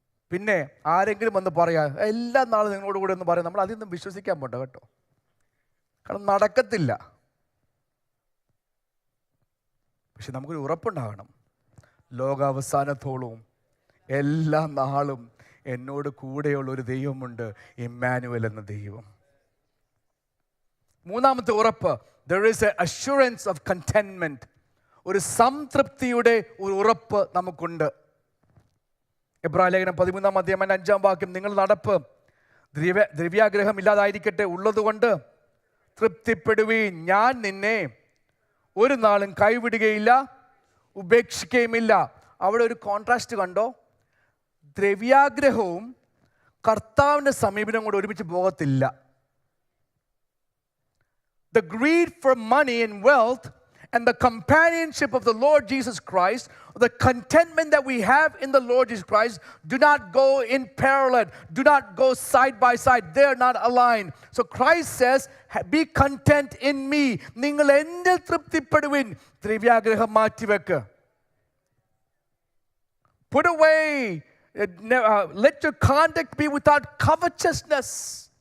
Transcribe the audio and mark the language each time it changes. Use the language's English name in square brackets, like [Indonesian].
[Malayalam] പിന്നെ ആരെങ്കിലും വന്ന് പറയാ എല്ലാ നാളും നിങ്ങളോട് കൂടെ ഒന്ന് പറയാം, നമ്മൾ അതിൽ വിശ്വസിക്കാൻ പോണ്ട കേട്ടോ. കാരണം നടക്കത്തില്ല. പക്ഷെ നമുക്കൊരു ഉറപ്പുണ്ടാകണം, ലോകാവസാനത്തോളവും എല്ലാ നാളും എന്നോട് കൂടെയുള്ള ഒരു ദൈവമുണ്ട്, ഇമ്മാനുവൽ എന്ന ദൈവം. മൂന്നാമത്തെ ഉറപ്പ്, [English] there is an assurance of contentment. [Malayalam] ഒരു സംതൃപ്തിയുടെ ഒരു ഉറപ്പ് നമുക്കുണ്ട്. എബ്രായലേഖനം 13-ാം അധ്യായം 5-ാം വാക്യം, നിങ്ങൾ നടപ്പ് ദ്രവ്യാഗ്രഹം ഇല്ലാതായിരിക്കട്ടെ, ഉള്ളതുകൊണ്ട് തൃപ്തിപ്പെടുവീൻ. ഞാൻ നിന്നെ ഒരു നാളും കൈവിടുകയില്ല, ഉപേക്ഷിക്കുകയുമില്ല. അവിടെ ഒരു കോൺട്രാസ്റ്റ് കണ്ടോ? ദ്രവ്യാഗ്രഹവും കർത്താവിൻ്റെ സമീപനം കൂടെ ഒരുമിച്ച് പോകത്തില്ല. [English] The greed for money and wealth and the companionship of the Lord Jesus Christ, the contentment that we have in the Lord Jesus Christ, do not go in parallel, do not go side by side. They are not aligned. So Christ says, be content in me. [Malayalam] നിങ്ങൾ എന്നിൽ തൃപ്തിപ്പെടുവിൻ, ദ്രവ്യാഗ്രഹം മാറ്റിവെക്ക്. [English] Put away, let your conduct be without covetousness.